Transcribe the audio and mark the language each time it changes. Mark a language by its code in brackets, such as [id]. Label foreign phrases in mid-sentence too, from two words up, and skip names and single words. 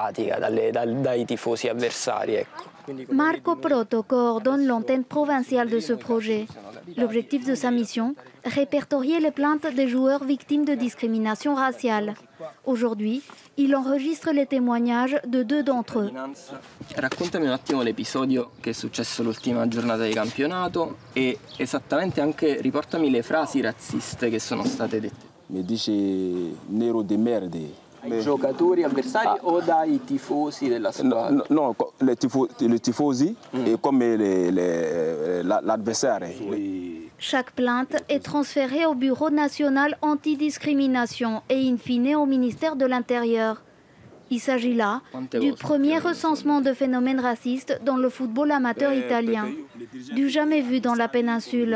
[fr] Marco Proto coordonne l'antenne provinciale de ce projet. L'objectif de sa mission, répertorier les plaintes des joueurs victimes de discrimination raciale. Aujourd'hui, il enregistre les témoignages de 2 d'entre eux. [it] Raccontami un attimo l'episodio che è successo l'ultima giornata di campionato e esattamente anche riportami le frasi razziste che sono state dette. Mi dice nero di merda. giocatori avversari o dai tifosi della squadra? [fr] Non, les tifosi et comme l'adversaire. Chaque plainte est transférée au Bureau national antidiscrimination et in fine au ministère de l'Intérieur. Il s'agit là du premier recensement de phénomènes racistes dans le football amateur italien, du jamais vu dans la péninsule.